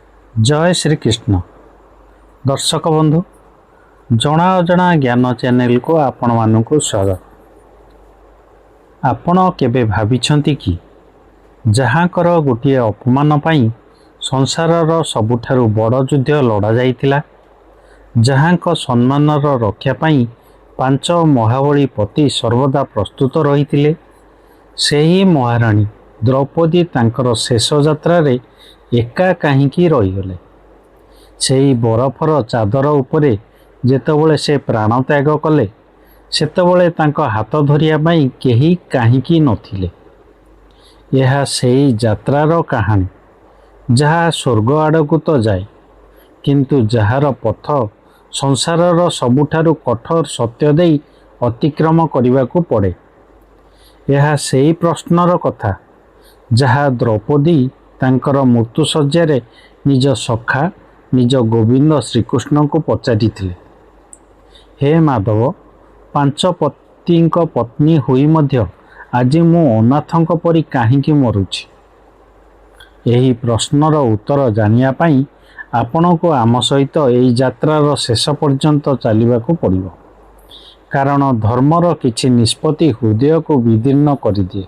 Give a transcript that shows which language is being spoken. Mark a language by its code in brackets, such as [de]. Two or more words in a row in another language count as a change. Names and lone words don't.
[or] ଜୟ ଶ୍ରୀ କୃଷ୍ଣ ଦର୍ଶକ ବନ୍ଧୁ ଜଣା ଅଜଣା ଜ୍ଞାନ ଚ୍ୟାନେଲକୁ ଆପଣମାନଙ୍କ ସ୍ୱାଗତ। ଆପଣ କେବେ ଭାବିଛନ୍ତି କି ଯାହାଙ୍କର ଗୋଟେ ଅପମାନ ପାଇଁ ସଂସାରର ସବୁଠାରୁ ବଡ଼ ଯୁଦ୍ଧ ଲଢ଼ା ଯାଇଥିଲା, ଯାହାଙ୍କ ସମ୍ମାନର ରକ୍ଷା ପାଇଁ ପାଞ୍ଚ ମହାବଳୀ ପତି ସର୍ବଦା ପ୍ରସ୍ତୁତ ରହୁଥିଲେ, ସେହି ମହାରାଣୀ ଦ୍ରୌପଦୀ ତାଙ୍କର ଶେଷ ଯାତ୍ରା ଏକା କାହିଁକି ରହିଗଲେ। ସେହି ବରଫର ଚାଦର ଉପରେ ଯେତେବେଳେ ସେ ପ୍ରାଣ ତ୍ୟାଗ କଲେ ସେତେବେଳେ ତାଙ୍କ ହାତ ଧରିବା ପାଇଁ କେହି କାହିଁକି ନଥିଲେ। ଏହା ସେହି ଯାତ୍ରାର କାହାଣୀ ଯାହା ସ୍ୱର୍ଗ ଆଡ଼କୁ ତ ଯାଏ, କିନ୍ତୁ ଯାହାର ପଥ ସଂସାରର ସବୁଠାରୁ କଠୋର ସତ୍ୟ ଦେଇ ଅତିକ୍ରମ କରିବାକୁ ପଡ଼େ। ଏହା ସେହି ପ୍ରଶ୍ନର କଥା ଯାହା ଦ୍ରୌପଦୀ ତାଙ୍କର ମୃତ୍ୟୁ ଶଯ୍ୟାରେ ନିଜ ସଖା ନିଜ ଗୋବିନ୍ଦ ଶ୍ରୀକୃଷ୍ଣଙ୍କୁ ପଚାରିଥିଲେ, ହେ ମାଧବ, ପାଞ୍ଚ ପତିଙ୍କ ପତ୍ନୀ ହୋଇ ମଧ୍ୟ ଆଜି ମୁଁ ଅନାଥଙ୍କ ପରି କାହିଁକି ମରୁଛି। ଏହି ପ୍ରଶ୍ନର ଉତ୍ତର ଜାଣିବା ପାଇଁ ଆପଣଙ୍କୁ ଆମ ସହିତ ଏହି ଯାତ୍ରାର ଶେଷ ପର୍ଯ୍ୟନ୍ତ ଚାଲିବାକୁ ପଡ଼ିବ, କାରଣ ଧର୍ମର କିଛି ନିଷ୍ପତ୍ତି ହୃଦୟକୁ ବିଦୀର୍ଣ୍ଣ କରିଦିଏ।